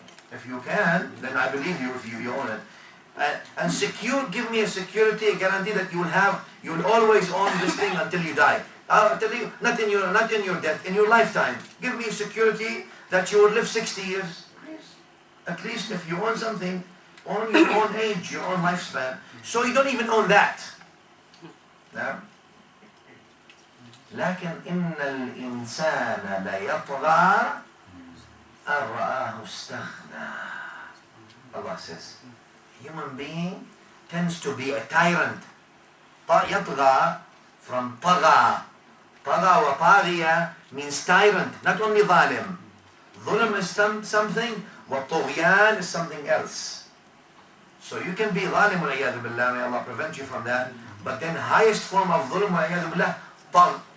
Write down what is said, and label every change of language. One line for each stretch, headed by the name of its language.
English: If you can, then I believe you if you own it. And give me a security, a guarantee that you will always own this thing until you die. I'll tell you, not in your death, in your lifetime. Give me a security that you will live 60 years. Please. At least if you own something, own your own age, your own lifespan. So you don't even own that.
Arabic: نعم. لكن إن الإنسان ليطغى أن رآه استغنى.
English: Allah says, human being tends to be a tyrant.
Arabic: يطغى from طغى.
English: طغى وطاغية means tyrant, not only ظالم. ظلم is something, وطغيان is something else. So you can be ظالم والعياذ بالله, may Allah prevent you from that. But then highest form of ظلم والعياذ بالله, طغى.